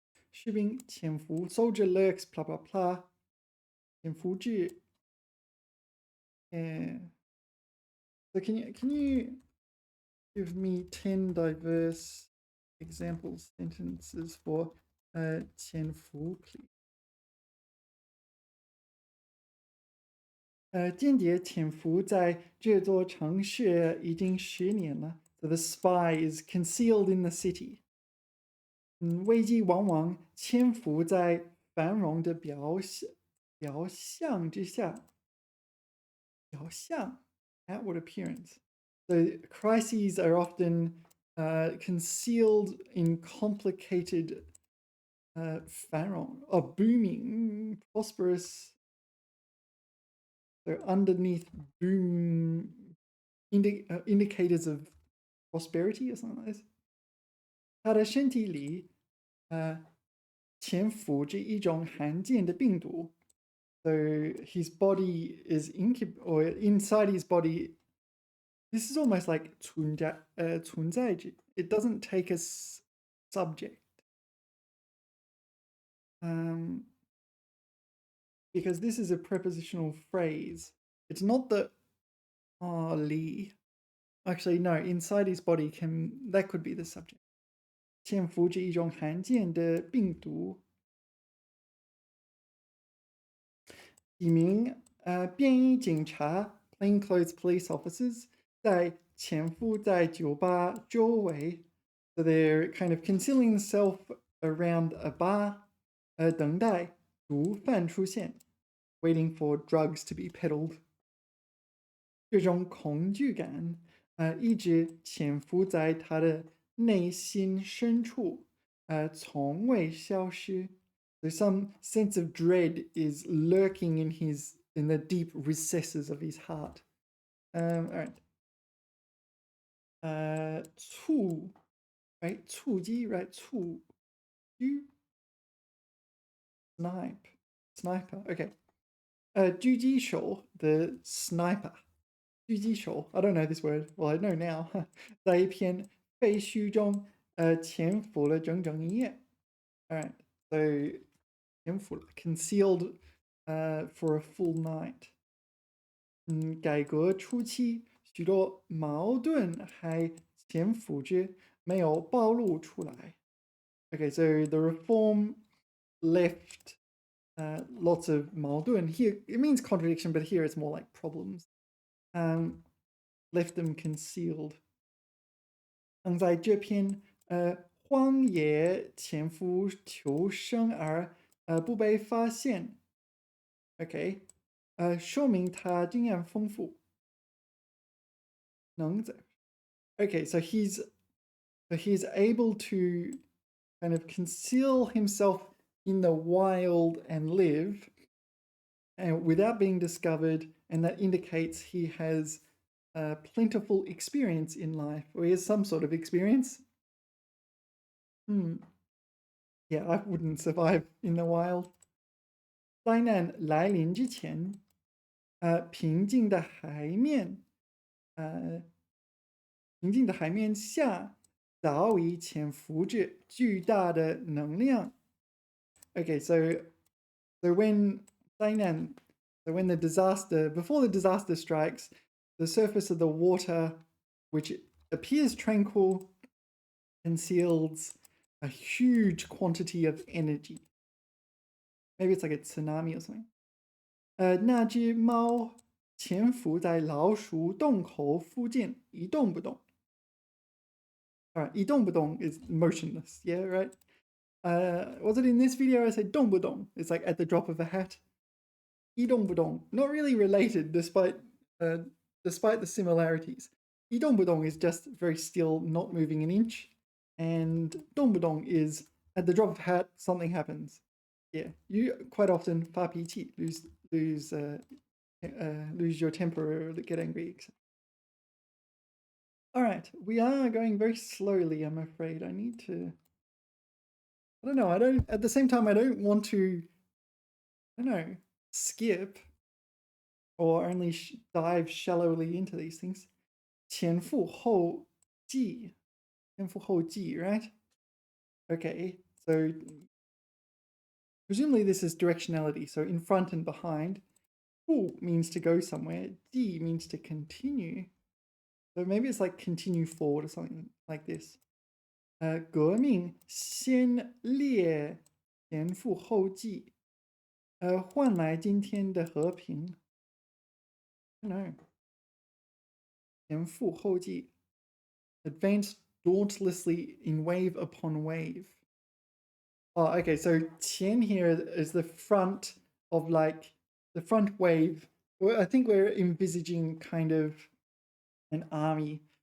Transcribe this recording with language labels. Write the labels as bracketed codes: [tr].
[zh] 士兵潜伏 [en] soldier lurks blah blah blah. 潜伏至 yeah. So can you give me 10 diverse examples sentences for 潜伏 please? [zh] 间谍潜伏在这座城市已经10年了。 [en] So the spy is concealed in the city. [zh] 危机往往潜伏在繁荣的表象之下。 [en] 表象 outward appearance. So crises are often concealed in complicated 繁荣 or booming, prosperous. So underneath boom indicators of prosperity or something like this. [zh] 他的身体里潜伏着一种罕见的病毒. [en] So his body is or inside his body. This is almost like 存在着. It doesn't take a subject. Because this is a prepositional phrase. It's not the li. Actually, no, inside his body that could be the subject. [zh] 潜伏着一种罕见的病毒。几名便衣警察 [en] plainclothes police officers [zh] 在潜伏在酒吧周围。 [en] So they're kind of concealing themselves around a bar [zh] 等待毒贩出现 [en] waiting for drugs to be peddled. [zh] 这种恐惧感一直潜伏在他的内心深处从未消失。 [en] So some sense of dread is lurking in the deep recesses of his heart. All right. 触 right? 触击 right? 触 sniper. Okay. 狙击手 the sniper. 狙击手 I don't know this word. Well, I know now. [zh] 在一片废墟中潜伏了整整一夜。 [en] All right. So 潜伏了 concealed for a full night. [zh] 改革初期许多矛盾还潜伏着没有暴露出来。 [en] Okay, so the reform left lots of 矛盾. Here it means contradiction, but here it's more like problems. Left them concealed. [zh] 在这片荒野潜伏求生而不被发现。 Okay. 说明他经验丰富，能者。 [en] Okay, so he's able to kind of conceal himself in the wild and live and without being discovered, and that indicates he has plentiful experience in life, or he has some sort of experience. Yeah, I wouldn't survive in the wild. [zh] 灾难来临之前，平静的海面，呃，平静的海面下早已潜伏着巨大的能量。 [en] Okay, so when 灾难 so when the disaster before the disaster strikes, the surface of the water, which appears tranquil, conceals a huge quantity of energy. Maybe it's like a tsunami or something. [zh] 那只猫潜伏在老鼠洞口附近，一动不动。 [en] All right, 一动不动 is motionless. Yeah, right. Was it in this video I said 动不动? It's like at the drop of a hat. 一动不动, not really related despite the similarities. 一动不动 is just very still, not moving an inch, and 动不动 is at the drop of a hat, something happens. Yeah, you quite often 发脾气, lose your temper or get angry. All right, we are going very slowly, I'm afraid. I need to. I don't know. At the same time, I don't want to, I don't know, skip or only dive shallowly into these things. [zh] 前赴后继, 前赴后继, right? [en] Okay, so presumably this is directionality. So in front and behind. 赴 means to go somewhere. 继 means to continue. So maybe it's like continue forward or something like this. [zh] 革命先烈前赴后继，换来今天的和平。 [en] I don't know. 前赴后继 advance dauntlessly in wave upon wave. Oh, okay, so 前 here is the front of like the front wave. Well, I think we're envisaging kind of an army.